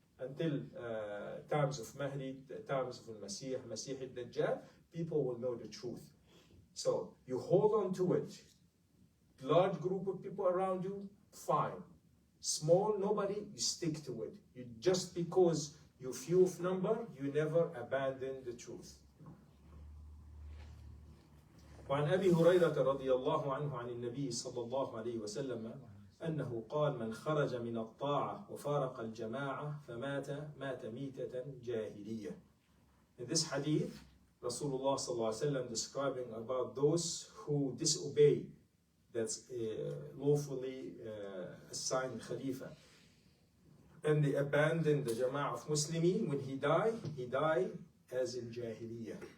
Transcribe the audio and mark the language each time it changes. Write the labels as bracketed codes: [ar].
[en] Until times of Mahdi, times of Al-Masih, Masih al-Dajjal, people will know the truth. So you hold on to it. Large group of people around you, fine. Small, nobody, you stick to it. You just because you're few of number, you never abandon the truth. [ar] وعن أبي هريرة رضي الله عنه عن النبي صلى الله عليه وسلم أنه قال من خرج من الطاعة وفارق الجماعة مات ميتة جاهلية. [en] In this hadith, Rasulullah [ar] صلى الله عليه وسلم [en] describing about those who disobey that's lawfully assigned Khalifa. And they abandon the Jama'ah of Muslimin. When he died as in Jahiliyyah.